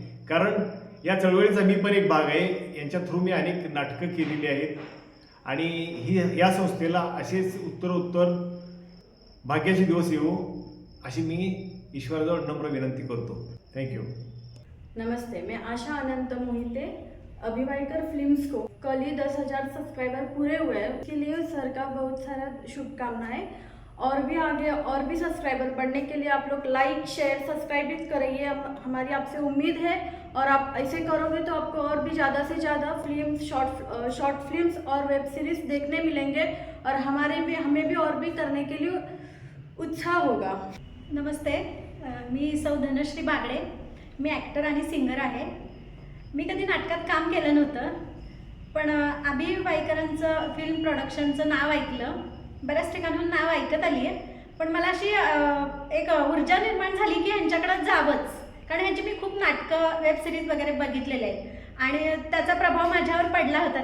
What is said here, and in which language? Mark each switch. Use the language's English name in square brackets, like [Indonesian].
[Marathi] कारण या चळवळीचा मी पण एक भाग आहे. यांच्या थ्रू मी अनेक नाटकं केलेली आहेत आणि या संस्थेला असेच उत्तरोत्तर भाग्याचे दिवस येऊ अशी मी ईश्वराजवळ नम्र विनंती करतो. [English] Thank you. [Hindi] नमस्ते, मैं आशा अनंत मोहिते. अभि वायकर फिल्म्स को कल ही 10,000 सब्सक्राइबर पूरे हुए हैं, उसके लिए सर का बहुत सारा शुभकामनाएं. और भी आगे और भी सब्सक्राइबर बढ़ने के लिए आप लोग लाइक शेयर सब्सक्राइब भी करिए. हमारी आपसे उम्मीद है और आप ऐसे करोगे तो आपको और भी ज़्यादा से ज़्यादा फिल्म शॉर्ट फिल्म्स और वेब सीरीज देखने मिलेंगे और हमें भी और भी करने के लिए उत्साह होगा. [Marathi] नमस्ते, मी सौ धनश्री बागडे. मी ॲक्टर आणि सिंगर आहे. मी कधी नाटकात काम केलं नव्हतं, पण अभि वायकरांचं फिल्म प्रोडक्शनचं नाव ऐकलं. बऱ्याच ठिकाणून नाव ऐकत आली आहे, पण मला अशी एक ऊर्जा निर्माण झाली की ह्यांच्याकडं जावंच, कारण ह्यांची मी खूप नाटकं वेब सिरीज वगैरे बघितलेले आहेत आणि त्याचा प्रभाव माझ्यावर पडला होता.